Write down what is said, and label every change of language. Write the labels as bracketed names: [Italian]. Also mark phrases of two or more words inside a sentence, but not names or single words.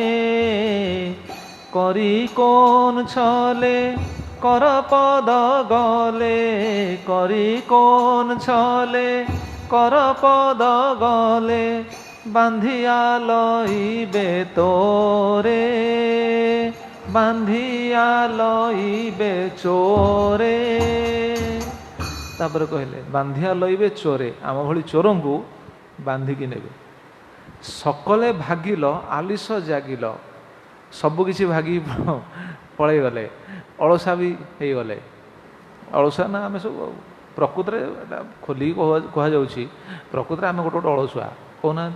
[Bangla] করি কোন ছলে কর পদ গলে, করি কোন ছলে কর পদ গলে, বান্ধিয়া লইবে তোরে, বান্ধিয়া লইবে চোরে। [Odia] ତାପରେ କହିଲେ [Bangla] বান্ধিয়া লইবে চোরে, [Odia] ଆମ ଭଳି ଚୋରଙ୍କୁ ବାନ୍ଧିକି ନେବେ। [Bangla] সকলে ভাগিল আলিস জাগিল, [Odia] ସବୁକିଛି ଭାଗି ପଳେଇଗଲେ, ଅଳସା ବି ହେଇଗଲେ। ଅଳସୁଆ ନା ଆମେ ସବୁ, ପ୍ରକୃତରେ ଏଇଟା ଖୋଲିକି କୁହାଯାଉଛି, ପ୍ରକୃତରେ ଆମେ ଗୋଟେ ଅଳସୁଆ କହୁନାହାନ୍ତି।